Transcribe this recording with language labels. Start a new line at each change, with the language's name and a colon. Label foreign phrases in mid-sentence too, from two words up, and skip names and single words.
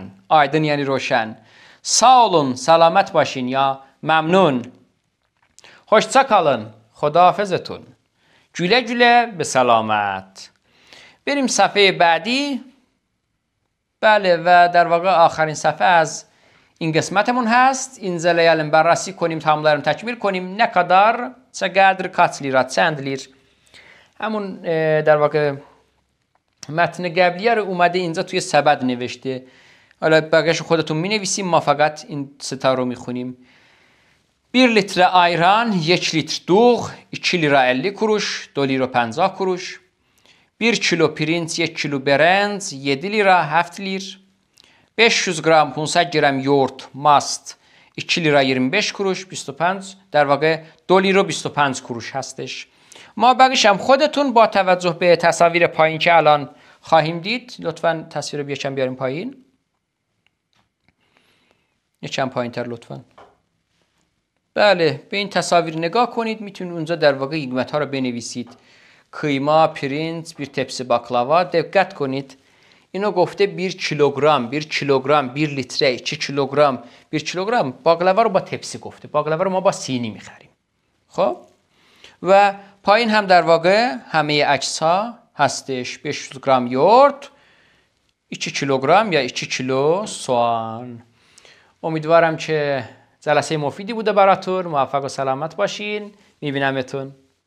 Turkish: Aydın yani roşen. Sağ olun, selamet başın ya, memnun. Hoşça kalın, خداحافظتون. Güle güle
Persian: به سلامت. بریم صفحه بعدی. بله و در واقع آخرین صفحه از این قسمتمون هست. این زلیالم بررسی کنیم، tamamlarını تکمیل کنیم.
Turkish: ne kadar,
Persian: چقدر،
Turkish: kaç lira،
Persian: چند لیر. همون در واقع متن قبلیه رو اومده اینجا توی سبد نوشته حالا بقیه‌شو خودتون می‌نویسیم ما فقط این ستا رو می‌خونیم
Turkish: 1 litre ayran 1 litre
Persian: دوغ
Turkish: 2 lira 50 kuruş 2 lira 50 kuruş 1 kilo
Persian: pirinç 1 kilo برنج
Turkish: 7 lira 7 lir 500 gram 500 gram yoğurt
Persian: ماست
Turkish: 2 lira 25 kuruş 25
Persian: در واقع
Turkish: 2 lira 25 kuruş
Persian: هستش ما بقیش هم خودتون با توجه به تصاویر پایین که الان خواهیم دید لطفاً تصویر رو یکم بیاریم پایین یکم پایین تر لطفاً بله به این تصاویر نگاه کنید میتونید اونجا در واقع قیمت ها رو بنویسید kıyma,
Turkish: pirinç, bir tepsi baklava
Persian: دقت کنید اینو گفته
Turkish: 1 kilogram 1 kilogram 1 litre 2 kilogram 1 kilogram baklava
Persian: رو با tepsi گفته baklava رو ما با سینی میخریم خب و پایین هم در واقع همه اجزا هستش 500 گرم یورت 2 کیلوگرم یا 2 کیلو soğan امیدوارم که جلسه مفیدی بوده براتون موفق و سلامت باشین میبینمتون